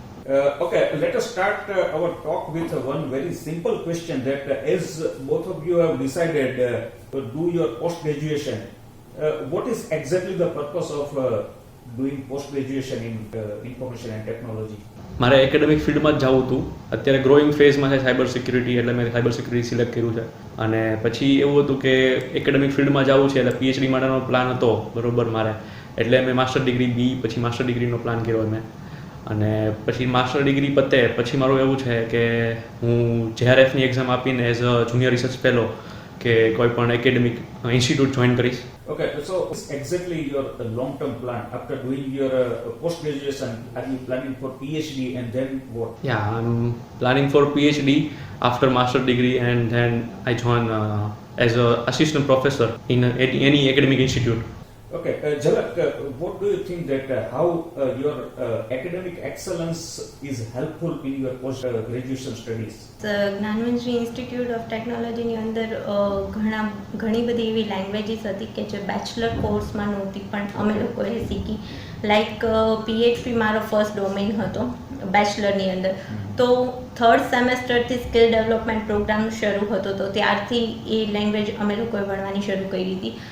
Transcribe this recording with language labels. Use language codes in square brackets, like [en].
[en] Okay, let us start our talk with one very simple question that as both of you have decided to do your post-graduation, what is exactly the purpose of doing post-graduation in information and technology? [gu] મારે academic ફિલ્ડમાં જ જવું હતું. અત્યારે growing ફેઝમાં છે cyber security, એટલે મેં સાયબર સિક્યુરિટી સિલેક્ટ કર્યું છે. અને પછી એવું હતું કે એકેડેમિક ફિલ્ડમાં જવું છે એટલે પીએચડી માટેનો પ્લાન હતો બરોબર મારે, એટલે મેં માસ્ટર ડિગ્રી બી પછી માસ્ટર ડિગ્રીનો પ્લાન કર્યો મેં. અને પછી માસ્ટર ડિગ્રી પતે પછી મારું એવું છે કે હું JRFની એક્ઝામ આપીને as a junior research fellow કે કોઈ પણ એકેડેમિક ઇન્સ્ટિટ્યૂટ જોઈન કરીશ. [en] Okay, so it's exactly your long-term plan. After doing your post-graduation, are you planning for PhD and then what? Yeah, I'm planning for PhD after master degree and then I join as a assistant professor in any academic institute. Okay, Jalak, what do you think that how your academic excellence is helpful in your post-graduation studies? [gu] જ્ઞાન મંજરી institute of ટેકનોલોજીની અંદર ઘણી બધી એવી languages હતી કે જે bachelor કોર્સમાં નહોતી પણ અમે લોકોએ શીખી. લાઈક PHP મારો ફર્સ્ટ ડોમેઇન હતો બેચલરની અંદર, તો થર્ડ સેમેસ્ટરથી સ્કિલ ડેવલપમેન્ટ પ્રોગ્રામ શરૂ હતો, તો ત્યારથી એ લેંગ્વેજ અમે લોકોએ ભણવાની શરૂ કરી હતી.